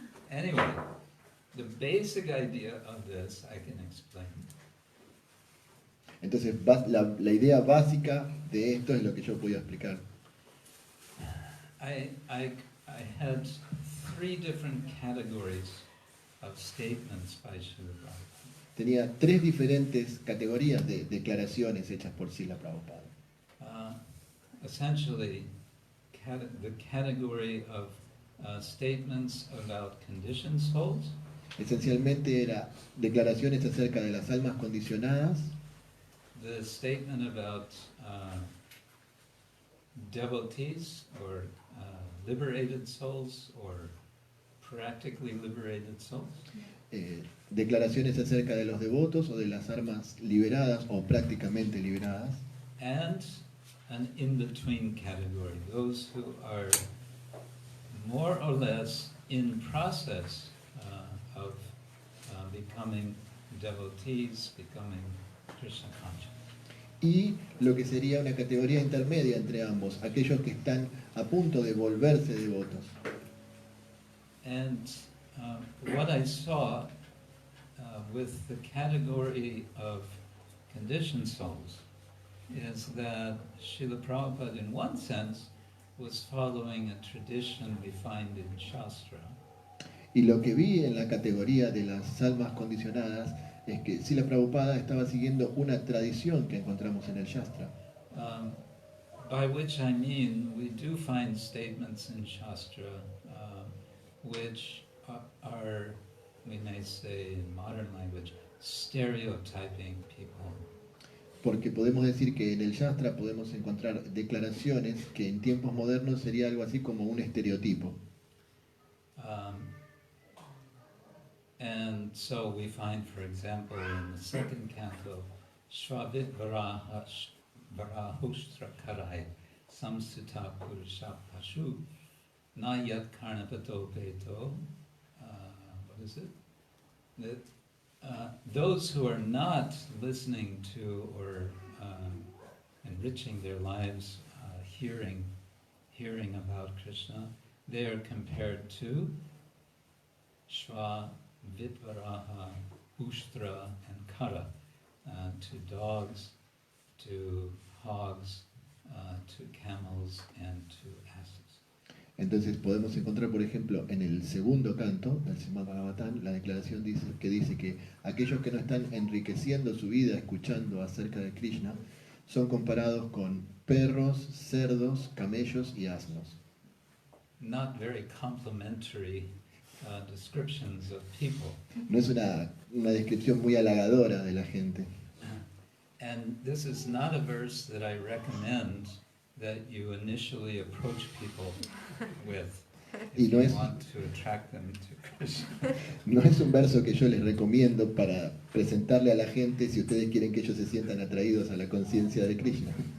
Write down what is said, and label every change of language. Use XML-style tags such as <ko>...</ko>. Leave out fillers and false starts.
<en>Anyway, the basic idea of this I can explain.</en> <es>Entonces la idea básica de esto es lo que yo podía explicar.</es> <en>I had three different categories of statements by Srila Prabhupada.</en> <es>Tenía tres diferentes categorías de declaraciones hechas por Srila Prabhupada.</es> <en>Essentially, the category of statements about conditioned souls.</en> <es>Esencialmente era declaraciones acerca de las almas condicionadas,</es> <en>The statement about devotees or liberated souls or practically liberated souls.</en> <es>Declaraciones acerca de los devotos o de las almas liberadas o prácticamente liberadas.</es> <en>And an in-between category, those who are more or less in process of becoming devotees, becoming Krishna conscious.</en> <es>Y lo que sería una categoría intermedia entre ambos, aquellos que están a punto de volverse devotos.</es> <en>And what I saw with the category of conditioned souls is that Srila Prabhupada, in one sense, was following a tradition we find in Shastra.</en> <es>Y lo que vi en la categoría de las almas condicionadas es que Srila Prabhupada estaba siguiendo una tradición que encontramos en el Shastra.</es> <en>Um, by which I mean, we do find statements in Shastra which are, we may say in modern language, stereotyping people.</en> <es>Porque podemos decir que en el Shastra podemos encontrar declaraciones que en tiempos modernos sería algo así como un estereotipo.</es> <en>And so we find, for example, in the second canto,</en> <sa>Shravit Varahustra Karai Samsita Purusha Pashu Na Yat Karnapato Peto.</sa> <en>What is it? That those who are not listening to or enriching their lives, hearing about Krishna, they are compared to Shva, Vitvaraha, Ushtra, and Kara, to dogs, to hogs, to camels, and to asses.</en> <es>Entonces podemos encontrar, por ejemplo, en el segundo canto del Srimad Bhagavatam, la declaración dice que aquellos que no están enriqueciendo su vida escuchando acerca de Krishna son comparados con perros, cerdos, camellos y asnos.</es> <en>Not very complimentary descriptions of people.</en> <es>No es una descripción muy halagadora de la gente.</es> <en>And this is not a verse that I recommend that you initially approach people with if you want to attract them to Krishna.</en> <es>No es un verso que yo les recomiendo para presentarle a la gente si ustedes quieren que ellos se sientan atraídos a la conciencia de Krishna.</es>